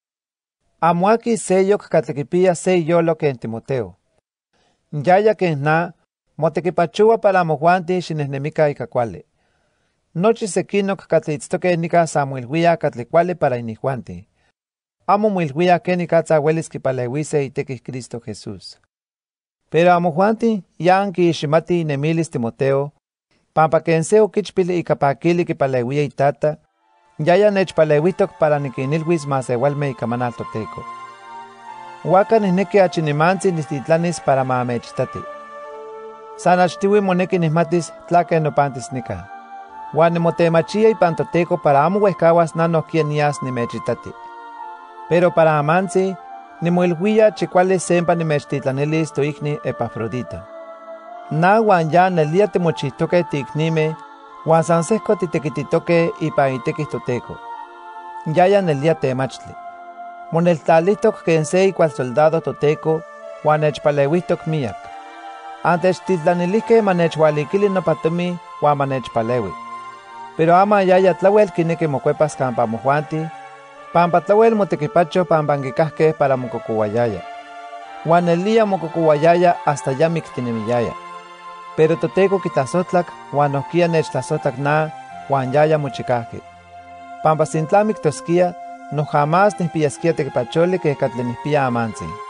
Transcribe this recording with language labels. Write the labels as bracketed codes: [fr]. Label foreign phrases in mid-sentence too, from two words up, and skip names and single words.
[nhe] Amo aki seyok katli kipia se iyolo ken Timoteo. Yaya ken na, motekipachowa para amojuanti xinehnemika ika kuali. Nochi sekinok katli itztoke nika sa moilhuia katli kuali para inijuanti. Amo moilhuia ken nikatza welis kipalewise itekih Cristo Jesús. Pero amojuanti ya ankiiximati inemilis Timoteo, pampa ken se okichpili ika pakili kipalewia itata, yaya nechpalewihtok para nikinilhuis masewalme ikamanal toTeko. Waka nihneki achinimantzi nistitlanis para ma amechitati. San achtiwi moneki nihmatis tlake nopantis nika. Huan nimotemachia ipan toTeko para amo wehkawas nanohkia nias nimechitati. Pero para amantzi, nimoilhuia chikuali sempa nimechtitlanilis toikni Epafrodito. Na huan ya nelia timochihtoke tiiknime, huan san sehko titekititoke ipan itekih toTeko. Yaya nelia temachtli. Moneltlalihtok ken se ikual soldado toTeko, huan nechpalewihtok miak. Antechtitlanilijke manechwalikili nopa tomi huan manechpalewi. Pero ama yaya tlawel kineki mokuepas kampa mojuanti, pampa tlawel motekipacho pampa ankikahke para mokokowayaya. Huan nelia mokokowayaya hasta ya miktinimiyaya. Pero toTeko kitlasotlak huan nohkia nechtlasotlak na huan yaya mochikahki. Pampa sintla miktoskia, [es] no jamás [nhe] nihpiyaskia tekipacholi keh katli nihpiya amantzi.